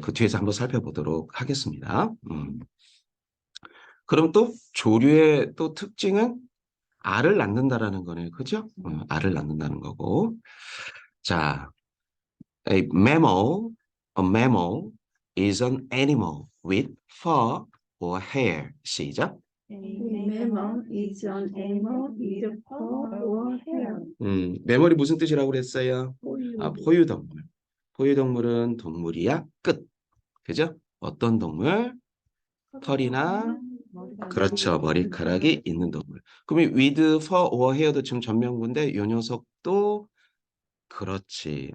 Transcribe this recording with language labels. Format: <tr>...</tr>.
<ko>그 뒤에서 한번 살펴보도록 하겠습니다. 그럼 또 조류의 또 특징은 알을 낳는다라는 거네요. 그죠? 알을 낳는다는 거고.</ko> <en>자, a mammal is an animal with fur or hair.</en> <ko>시작.</ko> <en>A mammal is an animal with fur or hair.</en> <ko>매몰이 무슨 뜻이라고 그랬어요? 포유동물. 포유동물은 동물이야. 끝. 그죠? 어떤 동물? 털이나 그렇죠. 머리카락이 있는 동물. 그러면</ko> <en>with fur or hair</en> <ko>도 지금 전명구인데 이 녀석도 그렇지.</ko>